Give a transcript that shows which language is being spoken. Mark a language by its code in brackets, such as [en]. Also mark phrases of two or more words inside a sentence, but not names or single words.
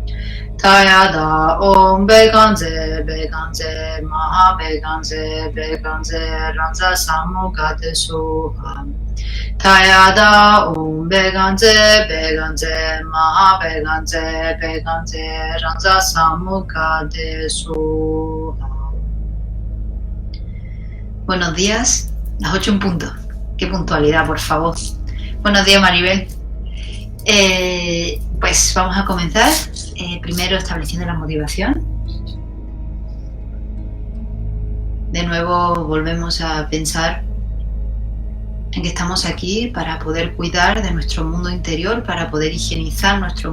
[sa] Tayada Om Beganze Beganze Maha Beganze Beganze Ransa Samukade Suha Tayada Om Beganze Beganze Maha Beganze Beganze Ransa Samukade Suha. [es] Buenos días, las 8 en punto. Qué puntualidad, por favor. Buenos días, Maribel. Pues vamos a comenzar. Primero estableciendo la motivación. De nuevo volvemos a pensar en que estamos aquí para poder cuidar de nuestro mundo interior, para poder higienizar nuestro